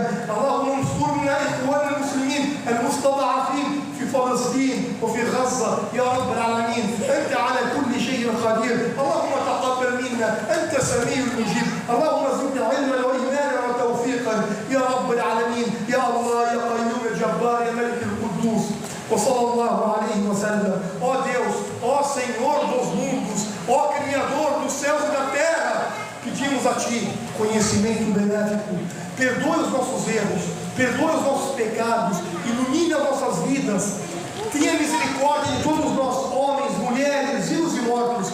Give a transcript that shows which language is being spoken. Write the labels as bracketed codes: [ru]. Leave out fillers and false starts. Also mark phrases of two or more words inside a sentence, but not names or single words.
[ar] اللهم انصرنا اخواننا المسلمين المستضعفين في فلسطين وفي غزه يا رب العالمين. أنت على كل شيء قدير. اللهم تقبل منا، أنت سميع المجيب. اللهم زدنا علما وإيمانا وتوفيقا يا رب العالمين. يا الله يا قيوم الجبار يا ملك القدوس. وصلى عليه وسلم. [pt] Ó Deus, ó Senhor dos mundos, ó Criador dos céus e da terra, pedimos a Ti conhecimento benéfico. Perdoe os nossos erros, perdoe os nossos pecados, ilumine as nossas vidas. Tenha misericórdia de todos nós, homens, mulheres, vivos e mortos.